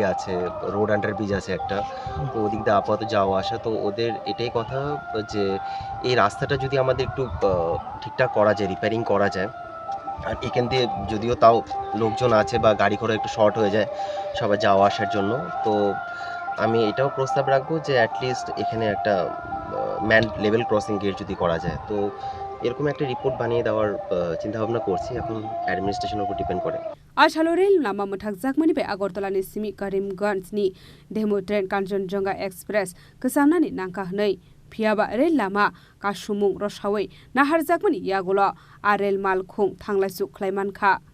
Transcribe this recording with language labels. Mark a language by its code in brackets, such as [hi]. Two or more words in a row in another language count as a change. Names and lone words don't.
[bn] আছে, [en] road under bridge [bn] আছে একটা, তো ওদিক দিয়ে আপাতত যাওয়া আসা, তো ওদের এটাই কথা যে এই রাস্তাটা যদি আমাদের একটু ঠিকঠাক করা যায়, রিপেয়ারিং করা যায়, আর এখান দিয়ে যদিও তাও লোকজন আছে বা গাড়ি ঘোড়া একটু শর্ট হয়ে যায় সবাই যাওয়া আসার জন্য, তো আমি এটাও প্রস্তাব রাখবো যে অ্যাটলিস্ট এখানে একটা [en] man level crossing gate [bn] যদি করা যায়, তো এরকম একটা রিপোর্ট বানিয়ে দেওয়ার চিন্তাভাবনা করছি, এখন অ্যাডমিনিস্ট্রেশনের উপর ডিপেন্ড করে। [trp] ashalo rail lama mathak jakmani be agartala ni simi karimganj ni [en] demo train [trp] kanchenjunga express kasamnani nangka hnei phiaba rail lama kasumung rosawei nahar jakmani yagulo arel malkhung thanglaisu khlaimankha।